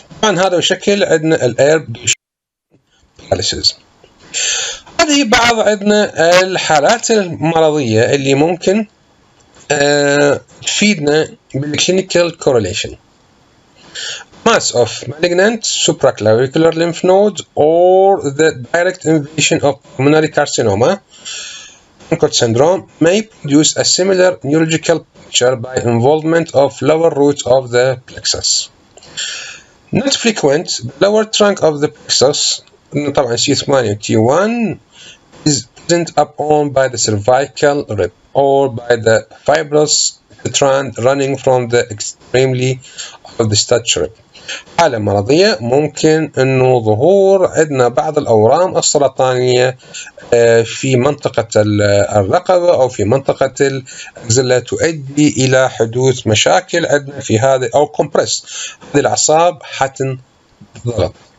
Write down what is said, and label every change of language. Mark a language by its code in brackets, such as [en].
[ar] طبعا هذا بشكل عندنا Erb's paralysis. هذه بعض عندنا الحالات المرضية اللي ممكن تفيدنا بالclinical correlation. [en] mass of malignant supraclavicular lymph nodes or the direct invasion of pulmonary carcinoma syndrome may produce a similar neurological picture by involvement of lower roots of the plexus. not frequent, the lower trunk of the plexus [ar] طبعا [en] C8 T1 is present upon by the cervical rib or by the fibrous strand running from the extremely of the stud rib. [ar] حالة مرضية ممكن انه ظهور عندنا بعض الاورام السرطانية في منطقة الرقبة او في منطقة الاكزيلا تؤدي الى حدوث مشاكل عندنا في هذه او كومبريس هذه الاعصاب حتنضغط.